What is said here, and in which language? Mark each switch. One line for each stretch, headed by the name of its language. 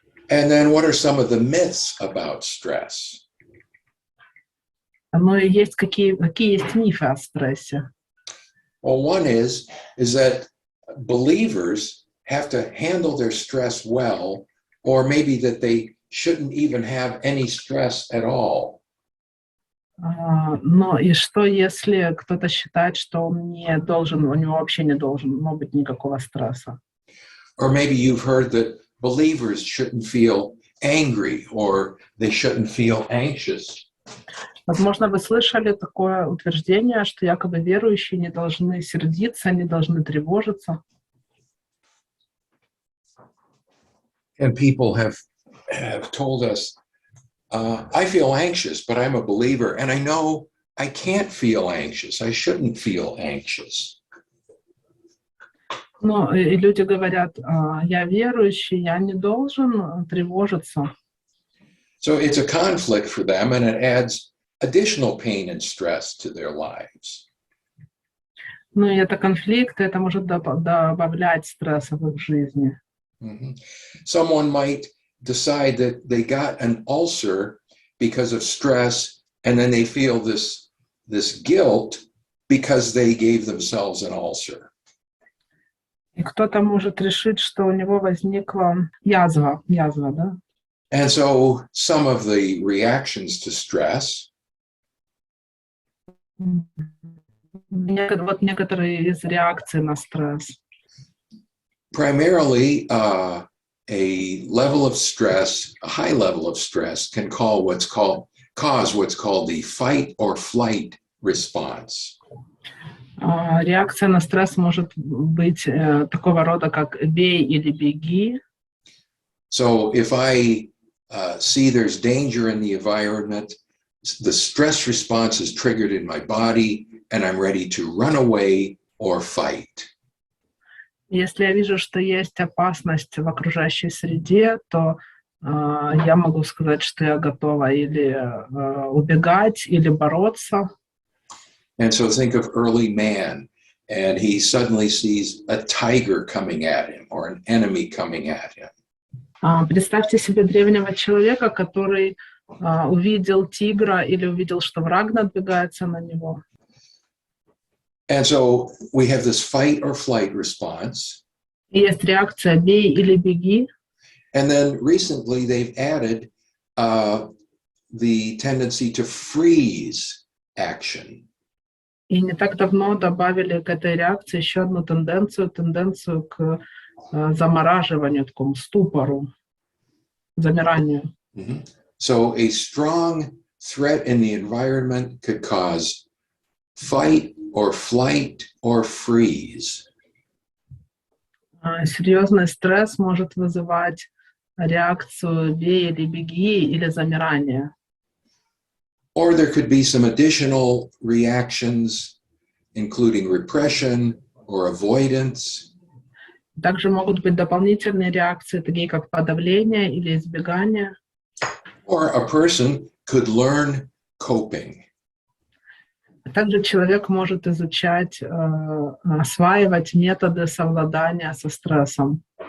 English: And then what are some of the myths about stress?
Russian: Ну и есть какие есть мифы о стрессе?
English: Well, one is that believers have to handle their stress well, or maybe that they shouldn't even have any stress at all.
Russian: Ну и что, если кто-то считает, что он не должен, у него вообще не должно быть никакого стресса?
English: Or maybe you've heard that believers shouldn't feel angry or they shouldn't feel anxious.
Russian: Возможно, вы слышали такое утверждение, что якобы верующие не должны сердиться, не должны тревожиться.
English: And people have told us, I feel anxious, but I'm a believer, and I know I can't feel anxious. I shouldn't feel anxious.
Russian: Ну, и люди говорят, я верующий, я не должен тревожиться.
English: So it's a conflict for them, and it adds additional pain and stress to their lives.
Russian: Ну, и это конфликт, это может добавлять стресса в их жизни. Mm-hmm.
English: Someone might decide that they got an ulcer because of stress, and then they feel this guilt because they gave themselves an ulcer.
Russian: И кто-то может решить, что у него возникла язва, да?
English: And so some of the reactions to stress
Russian: Вот некоторые из реакций на стресс.
English: primarily a level of stress, a high level of stress can cause what's called the fight or flight response.
Russian: Реакция на стресс может быть такого рода, как «бей или беги».
English: So if I see there's danger in the environment, the stress response is triggered in my body, and I'm ready to run away or fight.
Russian: Если я вижу, что есть опасность в окружающей среде, то я могу сказать, что я готова или убегать, или бороться.
English: And so think of early man, and he suddenly sees a tiger coming at him or an enemy coming at him.
Russian: Представьте себе древнего человека, который увидел тигра или увидел, что враг надвигается на него.
English: And so we have this fight or flight response.
Russian: И есть реакция «бей» или «беги».
English: And then recently they've added the tendency to freeze action.
Russian: И не так давно добавили к этой реакции еще одну тенденцию к замораживанию, такому ступору, замиранию. Mm-hmm.
English: So a strong threat in the environment could cause fight or flight or freeze.
Russian: Серьезный стресс может вызывать реакцию «бей» или «беги» или замирание.
English: Or there could be some additional reactions, including repression or avoidance.
Russian: Также могут быть дополнительные реакции, такие как подавление или избегание.
English: Or a person could learn coping.
Russian: Также человек может изучать, осваивать методы совладания со стрессом.